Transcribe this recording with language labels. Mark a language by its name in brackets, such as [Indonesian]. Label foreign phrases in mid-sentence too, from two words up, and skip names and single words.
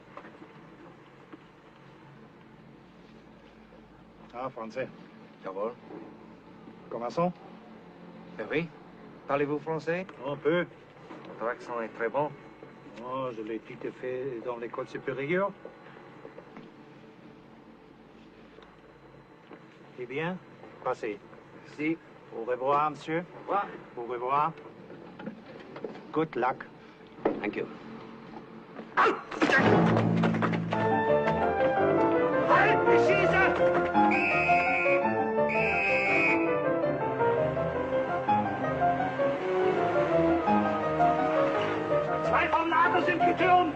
[French] Ah, français. Jawohl. Commençons. Oui. Parlez-vous français? Un peu. Votre accent est très bon. Oh, je l'ai tout fait dans l'école supérieure. Eh bien, Passez. Si. Au revoir, monsieur. Au revoir. [English] Good luck. Thank you. [German] Halt, die Schieße! Zwei vom Lager sind getürmt!